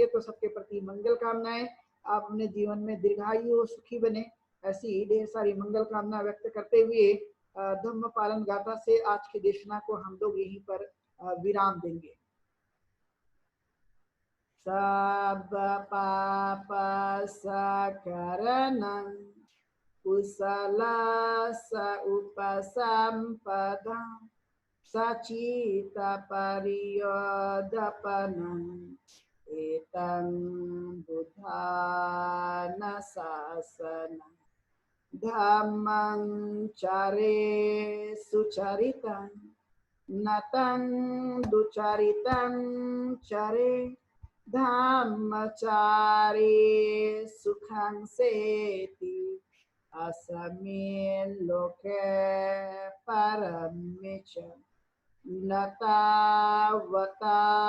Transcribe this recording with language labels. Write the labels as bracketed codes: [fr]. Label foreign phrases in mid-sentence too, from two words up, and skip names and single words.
[hi] तो सबके प्रति मंगल कामनाएं, आप अपने जीवन में दीर्घायु सुखी बने, ऐसी ढेर सारी मंगल कामना व्यक्त करते हुए धम्म पालन गाथा से आज की देशना को हम लोग यहीं पर विराम देंगे। [pi] सब पाप सकरणं कुशलस उपसंपदा सचित परियोदपनं एतं बुद्धान शासनं धम्मं चरे सुचरितं नतं दुचरितं चरे धम्मचारे सुखं सेति अस्मिन् लोके परमेच न तावता